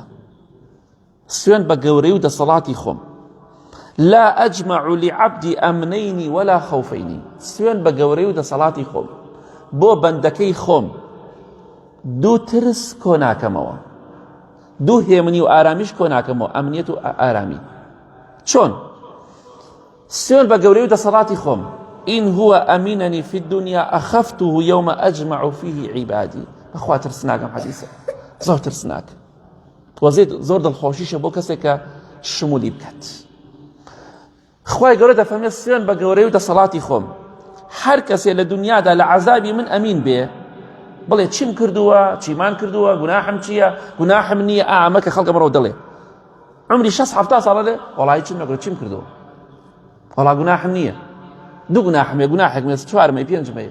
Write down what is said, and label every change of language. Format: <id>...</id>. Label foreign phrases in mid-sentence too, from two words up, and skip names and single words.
<ckb>سوێن بە گەورەی و دەسەڵاتی خۆم.</ckb> <ar>لا ئەجمع لعبدی ئەمنەینی ولا خەوفەینی،</ar> <ckb>سوێن بە گەورەی و دەسەڵاتی خۆم بۆ بەندەکەی خۆم دوو ترس کۆ ناکەمەوە، دوو هێمنی و ئارامیش کۆ ناکەمەوە، ئەمنیەت و ئارامی. چۆن؟ سوێن بە گەورەی و دەسەڵاتی خۆم.</ckb> <ar>إن هو أمينني في الدنيا أخفته يوم أجمع فيه عبادي.</ar> <ckb>بەخوا ترسناکەم حەدیثە، زۆر ترسناک، زۆر دڵخۆشیشە بۆ کەسێک کە شمولی بکات. خوای گەورە دەفەرمێت سوێن بە گەورەی و دەسەڵاتی خۆم، هەر کەسێ لە دنیادا لە عەزابی من ئەمین بێ، بڵێ چیم کردووە، چیمان کردووە، گوناحم چییە، گوناحم نییە، ئەمە کە خەڵک ئەمڕۆ دەڵێ عمری 60-70 ساڵە لێ وەڵی چیم نەکردووە، چیم کردووە، وەڵا گوناحم نییە، دوو گوناحم هەیە، گوناحێکم هەیە، چوارم هەیە، پێنجم هەیە.</ckb>